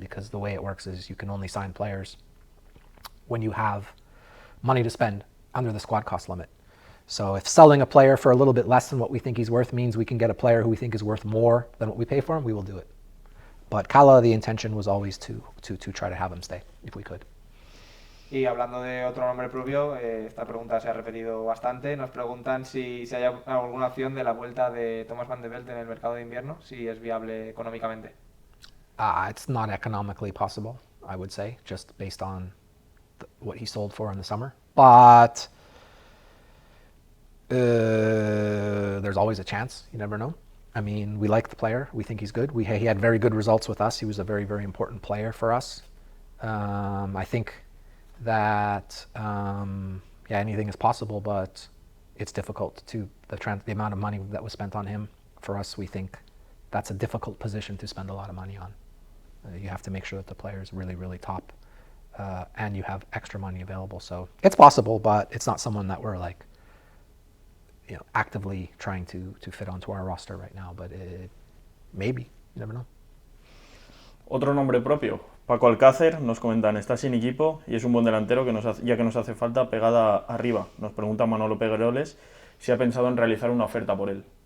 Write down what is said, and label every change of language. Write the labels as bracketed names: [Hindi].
[English] Because the way it works is you can only sign players when you have money to spend under the squad cost limit. So if selling a player for a little bit less than what we think he's worth means we can get a player who we think is worth more than what we pay for him, we will do it. But Kala, the intention was always to try to have him stay, if we could. [Spanish] Y hablando de otro nombre propio, esta pregunta se ha repetido bastante. Nos preguntan si hay alguna opción de la vuelta de Thomas van de Belt en el mercado de invierno, si es viable económicamente. [English] It's not economically possible, I would say, just based on what he sold for in the summer. But there's always a chance. You never know. I mean, we like the player. We think he's good. He had very good results with us. He was a very, very important player for us. I think that anything is possible, but it's difficult to the amount of money that was spent on him. For us, we think that's a difficult position to spend a lot of money on. You have to make sure that the player is really, really top, and you have extra money available. So it's possible, but it's not someone that we're like, actively trying to fit onto our roster right now. But maybe, you never know. [Spanish] Otro nombre propio, Paco Alcácer, nos comentan, está sin equipo y es un buen delantero ya que nos hace falta pegada arriba. Nos pregunta Manolo Pegueroles si ha pensado en realizar una oferta por él.